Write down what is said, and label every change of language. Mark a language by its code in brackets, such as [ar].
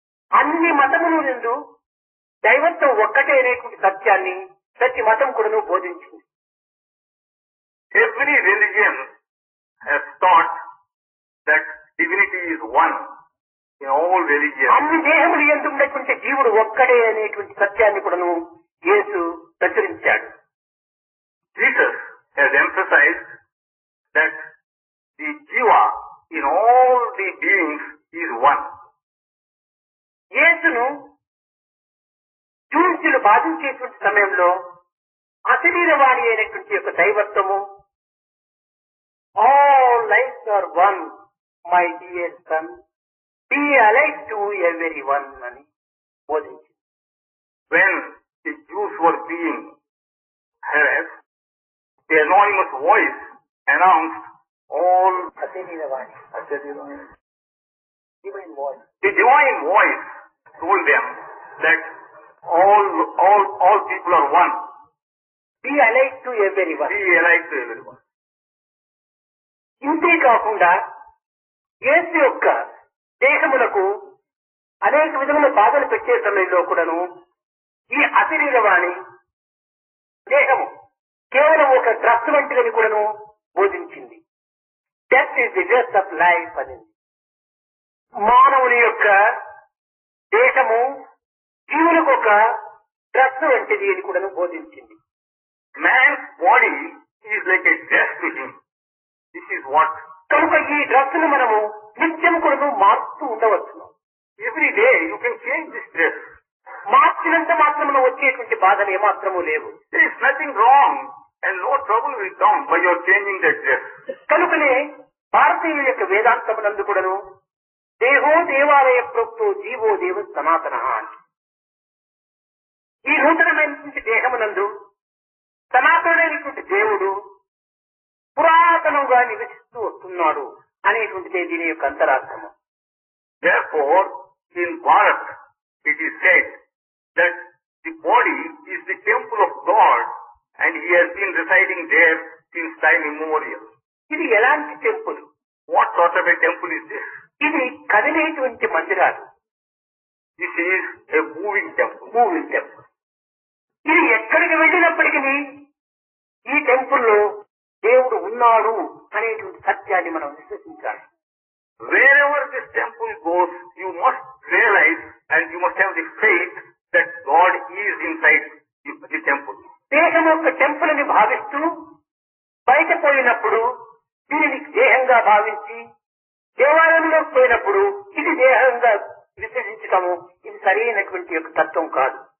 [te] అన్ని మతములు నుండి దైవత్వం ఒక్కటే అనేటువంటి సత్యాన్ని ప్రతి మతం కూడాను బోధించింది. [en] Every religion has taught that divinity is one in all religions. [te] అన్ని దేహములు యందు ఉన్నటువంటి జీవుడు ఒక్కడే అనేటువంటి సత్యాన్ని కూడాను యేసు ప్రచురించాడు. [en] Jesus has emphasized that the jiva in all the beings is one. [te] యేసును జూన్సులు బాధించేటువంటి సమయంలో అశరీరవాణి అయినటువంటి యొక్క దైవత్వము, [en] all lives are one, my dear son, be alive to everyone [te] అని బోధించింది. [en] When the Jews were being harassed, the anonymous voice announced all [te] అశరీరవాణి, [en] divine voice. The divine voice told them that all people are one. Be alive to everyone. Be alive to everyone. [te] ఇంతే కాకుండా యేసు యొక్క దేహములకు అనేక విధముల బాధలు పెట్టే సమయంలో కూడాను ఈ అశరీరవాణి దేహము కేవలం ఒక డ్రస్ వంటిదని కూడాను బోధించింది. [en] death is the dress of life [te] అని. మానవుని యొక్క దేహము జీవులకు ఒక డ్రస్ వంటిది అని కూడాను బోధించింది. [en] Man's body is like a dress to him. This is what. [te] కనుక ఈ డ్రస్ ను మనము నిత్యం కూడాను మార్చుతూ ఉండవచ్చును. [en] Every day you can change this dress. [te] మార్చినంత మాత్రమున వచ్చేటువంటి బాధలు ఏమాత్రము లేవు. [en] There is nothing wrong and no trouble will come by your changing that dress. [te] కనుకనే భారతీయుల యొక్క వేదాంతమునందు కూడాను [sa] దేహో దేవాలయ ప్రోక్తో జీవో దేవ సనాతన. [te] ఈ నూతనమైనటువంటి దేహమునందు సనాతనమైనటువంటి దేవుడు పురాతనంగా నివసిస్తూ వస్తున్నాడు అనేటువంటిదే దీని యొక్క అంతరార్థము. [en] Therefore, in Bharat, it is said that the body is the temple of God and He has been residing there since time immemorial. [te] ఇది ఎలాంటి temple? [en] What sort of a temple is this? [te] ఇది కదిలేటువంటి మందిరాలు. [en] This is a moving temple. Moving temple. [te] ఇది ఎక్కడికి వెళ్ళినప్పటికీ ఈ టెంపుల్లో దేవుడు ఉన్నాడు అనేటువంటి సత్యాన్ని మనం విశ్వసించాలి. [en] Wherever this temple goes, you must realize and you must have the faith that God is inside the temple. [te] దేహం యొక్క టెంపుల్ అని భావిస్తూ బయట పోయినప్పుడు దీనిని దేహంగా భావించి దేవాలయంలోకి పోయినప్పుడు ఇది దేహంగా విశ్వసించటము ఇది సరైనటువంటి యొక్క తత్వం కాదు.